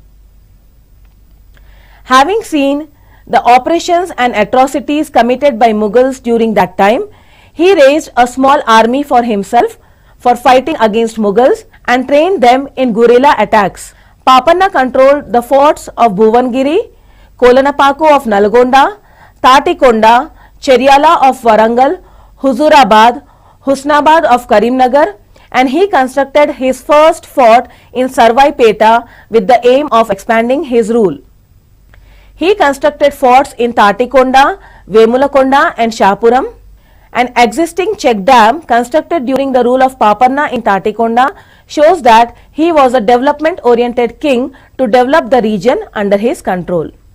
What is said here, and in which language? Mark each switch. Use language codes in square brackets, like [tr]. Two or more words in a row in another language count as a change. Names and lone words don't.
[en] Having seen the operations and atrocities committed by Mughals during that time, he raised a small army for himself for fighting against Mughals and trained them in guerrilla attacks. Papanna controlled the forts of Bhuvangiri, Kolanapako of Nalgonda, Tatikonda, Cheryala of Varangal, Huzurabad, Husnabad of Karimnagar, and he constructed his first fort in Sarvaipeta with the aim of expanding his rule. He constructed forts in Tatikonda, Vemulakonda and Shapuram. An existing check dam constructed during the rule of Papanna in Tatikonda shows that he was a development-oriented king to develop the region under his control.